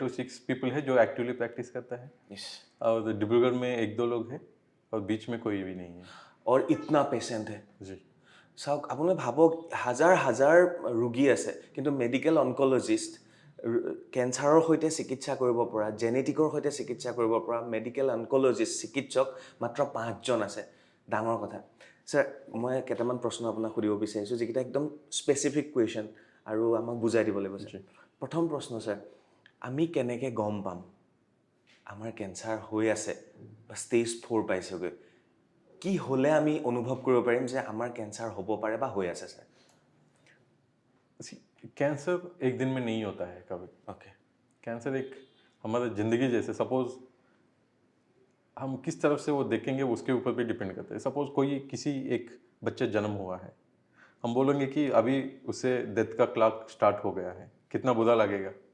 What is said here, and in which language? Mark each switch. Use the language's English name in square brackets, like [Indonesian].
[Hindi] to 6 people है जो actively practice करता है। [English] Yes. [Hindi] और डिब्रूगढ़ में 1-2 लोग हैं, और बीच में कोई भी नहीं है। और इतना पेशेंट है। जी, [Assamese] চাওক, আপোনালোকে ভাবক, হাজাৰ হাজাৰ ৰোগী আছে, কিন্তু মেডিকেল অনকলজিষ্ট, কেঞ্চাৰৰ সৈতে চিকিৎসা কৰিব পৰা, জেনেটিকৰ সৈতে চিকিৎসা কৰিব পৰা মেডিকেল অনকলজিষ্ট চিকিৎসক মাত্ৰ 5জন আছে। ডাঙৰ কথা। ছাৰ, মই কেইটামান প্ৰশ্ন আপোনাক সুধিব বিচাৰিছোঁ, যিকেইটা একদম স্পেচিফিক কুৱেশ্যন, আৰু আমাক বুজাই দিব লাগিব ছাৰ। প্ৰথম প্ৰশ্ন ছাৰ, আমি কেনেকৈ গম পাম আমাৰ কেঞ্চাৰ হৈ আছে বা ষ্টেজ 4 পাইছেগৈ কি হ'লে আমি অনুভৱ কৰিব পাৰিম যে আমাৰ কেঞ্চাৰ হ'ব পাৰে বা হৈ আছে স্যাৰ [Hindi] कैंसर एक दिन में नहीं होता है कभी। [English] okay [Hindi] कैंसर एक हमारा ज़िंदगी जैसे, सपोज हम किस तरफ से वो देखेंगे उसके ऊपर भी डिपेंड करता है। सपोज कोई किसी एक बच्चे जन्म हुआ है, हम बोलेंगे कि अभी उससे डेथ का क्लॉक स्टार्ट हो गया है, कितना बुरा लगेगा।